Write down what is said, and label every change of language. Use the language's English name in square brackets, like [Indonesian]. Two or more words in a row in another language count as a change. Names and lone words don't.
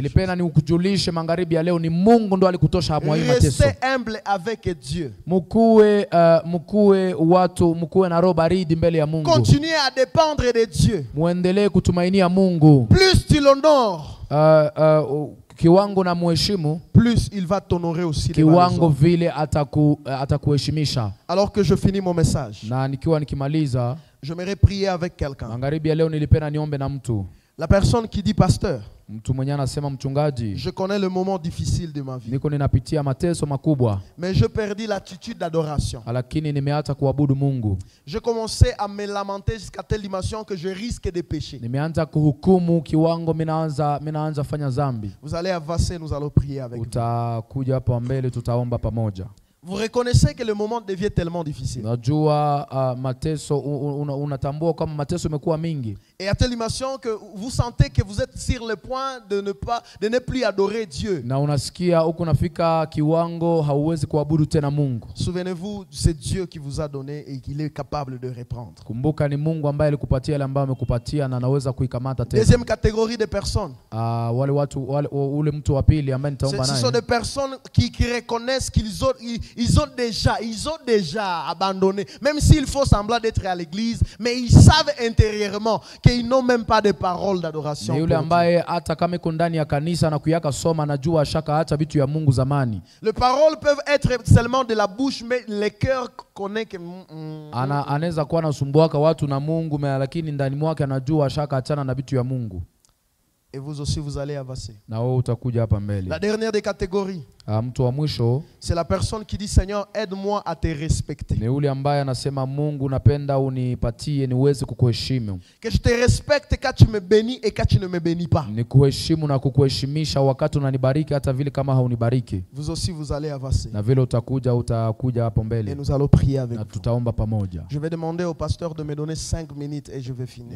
[Swahili] Nilipenda nikujulishe magharibi ya leo ni Mungu ndo alikutosa mwa hii mateso. [French] Restez humble avec Dieu. [Swahili] Mkuwe na roho baridi mbele ya Mungu. [French] Continuez à dépendre de Dieu. [Swahili] Muendelee kutumainia Mungu. [French] Plus tu l'honores, [Swahili] Kiwango na muheshimu, [French] plus il va t'honorer aussi devant les [Swahili] kiwango [French] hommes. [Swahili] vile atakuheshimisha. [French] Alors que je finis mon message, [Swahili] Na nikiwa nikimaliza [French] j'aimerais prier avec quelqu'un. [Swahili] magharibi ya leo nilipenda niombe na mtu. [French] La personne qui dit pasteur, [Swahili] Mtu mwenye anasema mchungaji, [French] je connais le moment difficile de ma vie, [Swahili] niko ninapitia mateso makubwa, [French] mais je perdis l'attitude d'adoration. [Swahili] lakini nimeacha kuabudu Mungu. [French] Je commençais à me lamenter jusqu'à telle dimension que je risque de pécher. [Swahili] Nimeanza kuhukumu kiwango minaanza fanya zambi. [French] Vous allez avancer, nous allons prier avec vous. [Swahili] Utakuja hapa mbele tutaomba pamoja. [French] Vous reconnaissez que le moment devient tellement difficile. [Swahili] Unajua mateso unatambua kama mateso imekuwa mingi. [French] Et à telle dimension que vous sentez que vous êtes sur le point de ne plus adorer Dieu. [Swahili] Na unasikia huko nafika kiwango hauwezi kuabudu tena Mungu. [French] Souvenez-vous, c'est Dieu qui vous a donné et qu'il est capable de reprendre. [Swahili] Kumbuka ni Mungu ambaye alikupatia ile ambayo amekupatia na anaweza kuikamata tena. [French] Deuxième catégorie de personnes. [Swahili] Wale watu ule mtu wa pili ambaye nitaomba [French] Ce [Swahili] naye. [French] sont des personnes qui reconnaissent qu'ils ont déjà abandonné. Même s'il faut semblant d'être à l'église, mais ils savent intérieurement qu'ils n'ont même pas de paroles d'adoration. [Swahili] Ni yule ambaye hata kama iko ndani ya kanisa na kuyaka soma najua shaka acha vitu ya Mungu zamani. [French] Les paroles peuvent être seulement de la bouche, mais le cœur connaît que [Swahili] Anaweza kuwa anasumbuaka watu na Mungu lakini ndani mwake anajua shaka achana na vitu ya Mungu. [French] Et vous aussi, vous allez avancer. [Swahili] Na wewe utakuja hapa mbele. [French] La dernière des catégories, [Swahili] Mtu wa mwisho [French] c'est la personne qui dit Seigneur, aide-moi à te respecter. [Swahili] ni yule ambaye anasema Mungu napenda unipatie niweze kukuheshimu. [French] Que je te respecte quand tu me bénis et quand tu ne me bénis pas. [Swahili] Nikuheshimu na kukuheshimisha wakati unanibariki hata vile kama haunibariki. [French] Vous aussi, vous allez avancer. [Swahili] Na vile utakuja hapo [French] Et [Swahili] mbele. [French] nous allons prier avec [Swahili] Na [French] vous. [Swahili] tutaomba pamoja. [French] Je vais demander au pasteur de me donner 5 minutes et je vais finir.